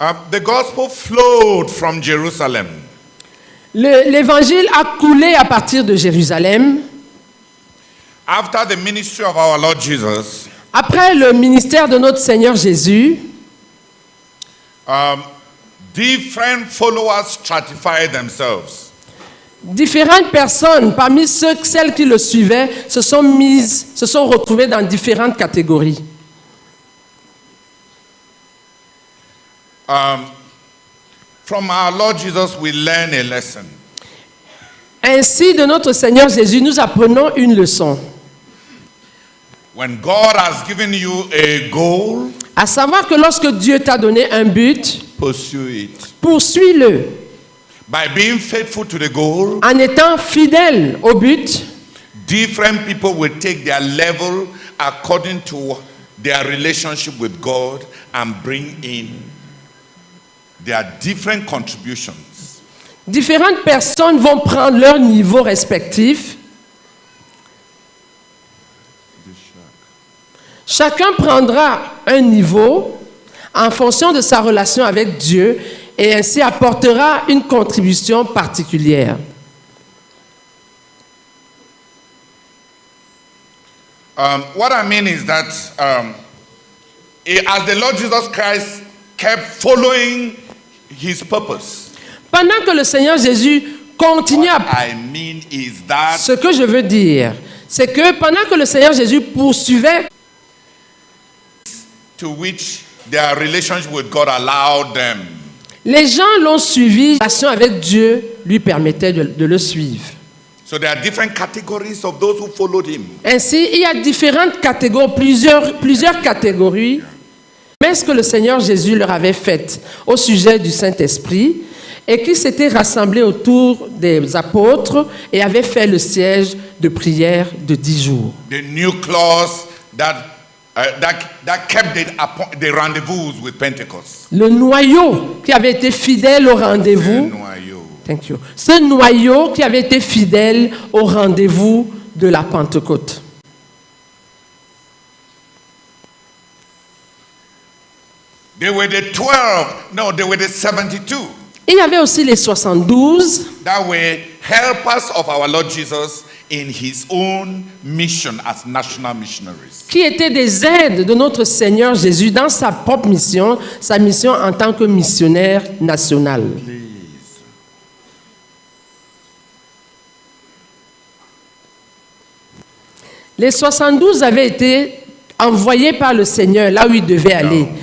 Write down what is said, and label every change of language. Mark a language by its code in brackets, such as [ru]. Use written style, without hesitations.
[en] The gospel flowed from Jerusalem. [fr] L'évangile a coulé à partir de Jérusalem. [en] After the ministry of our Lord Jesus, [fr] Après le ministère de notre Seigneur Jésus, [en] different followers stratified themselves. [fr] différentes personnes, parmi celles qui le suivaient, se sont retrouvées dans différentes catégories. [en] From our Lord Jesus, we learn a lesson. [fr] Ainsi, de notre Seigneur Jésus, nous apprenons une leçon. [en] When God has given you a goal, [fr] À savoir que lorsque Dieu t'a donné un but, [en] pursue it. [fr] poursuis-le. [en] By being faithful to the goal, [fr] En étant fidèle au but, [en] different people will take their level according to their relationship with God and bring in their different contributions. [fr] différentes personnes vont prendre leur niveau respectif. Chacun prendra un niveau en fonction de sa relation avec Dieu et ainsi apportera une contribution particulière. [en] What I mean is that as the Lord Jesus Christ kept following his purpose, [fr] Pendant que le Seigneur Jésus continue à... [en] what I mean is that [fr] Ce que je veux dire, c'est que pendant que le Seigneur Jésus poursuivait [en] to which their relationship with God allowed them. [fr] les gens l'ont suivi, la relation avec Dieu lui permettait de le suivre. [en] So there are different categories of those who followed him. [fr] Ainsi, il y a différentes catégories, plusieurs catégories. Mais ce que le Seigneur Jésus leur avait fait au sujet du Saint-Esprit et qui s'étaient rassemblés autour des apôtres et avaient fait le siège de prière de 10 jours. [en] The nucleus that kept the rendezvous with Pentecost. [fr] Le noyau qui avait été fidèle au rendez-vous. [en] Thank you. [fr] Ce noyau qui avait été fidèle au rendez-vous de la Pentecôte. [en] They were the 72. [fr] Il y avait aussi les 72 [en] that were helpers of our Lord Jesus in his own mission as national missionaries. [fr] qui étaient des aides de notre Seigneur Jésus dans sa propre mission, sa mission en tant que missionnaire national. Les 72 avaient été envoyés par le Seigneur là où ils devaient aller.